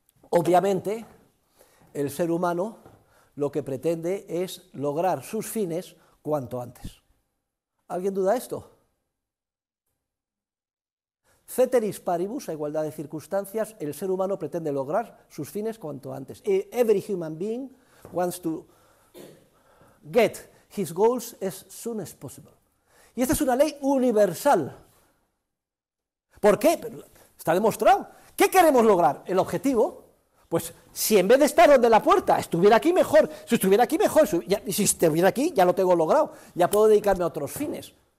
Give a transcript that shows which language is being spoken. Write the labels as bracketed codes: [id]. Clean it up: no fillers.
[es] Obviamente, el ser humano lo que pretende es lograr sus fines cuanto antes. ¿Alguien duda esto? Ceteris paribus, a igualdad de circunstancias, el ser humano pretende lograr sus fines cuanto antes. [en] Every human being wants to get his goals as soon as possible. [es] Y esta es una ley universal. ¿Por qué? Está demostrado. ¿Qué queremos lograr? El objetivo. Pues si en vez de estar donde la puerta estuviera aquí mejor, si estuviera aquí mejor, y si estuviera aquí ya lo tengo logrado, ya puedo dedicarme a otros fines.